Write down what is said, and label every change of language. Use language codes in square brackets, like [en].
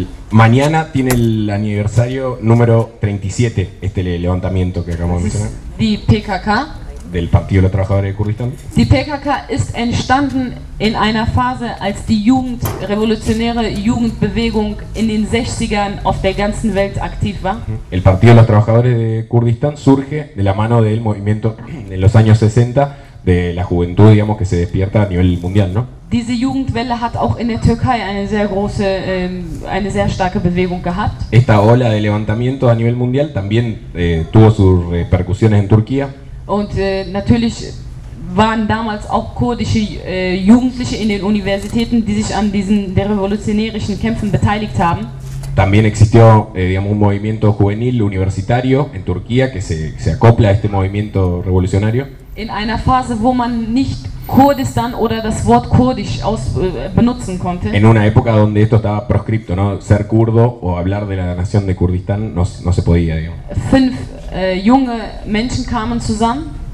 [es] Mañana tiene el aniversario número 37, este levantamiento que acabamos de mencionar. [de] Die PKK. [es] Del Partido de los Trabajadores de Kurdistán. [de] Die PKK ist entstanden in einer Phase, als die Jugend, revolutionäre Jugendbewegung in den 60ern auf der ganzen Welt aktiv war. [es] El Partido de los Trabajadores de Kurdistán surge de la mano del movimiento en los años 60 de la juventud, digamos, que se despierta a nivel mundial, ¿no? [de] Diese Jugendwelle hat auch in der Türkei eine sehr große, eine sehr starke Bewegung gehabt. [es] Esta ola de levantamiento a nivel mundial también tuvo sus repercusiones en Turquía. [de] Und natürlich waren damals auch kurdische Jugendliche in den Universitäten, die sich an diesen revolutionären Kämpfen beteiligt haben. [es] También existió, digamos, un movimiento juvenil universitario en Turquía que se acopla a este movimiento revolucionario. [de] In einer Phase, wo man nicht Kurdistan oder das Wort kurdisch benutzen konnte. [es] En una época donde esto estaba proscripto, ¿no? Ser kurdo o hablar de la nación de Kurdistán no se podía, digamos. [de] Fünf junge Menschen kamen zusammen.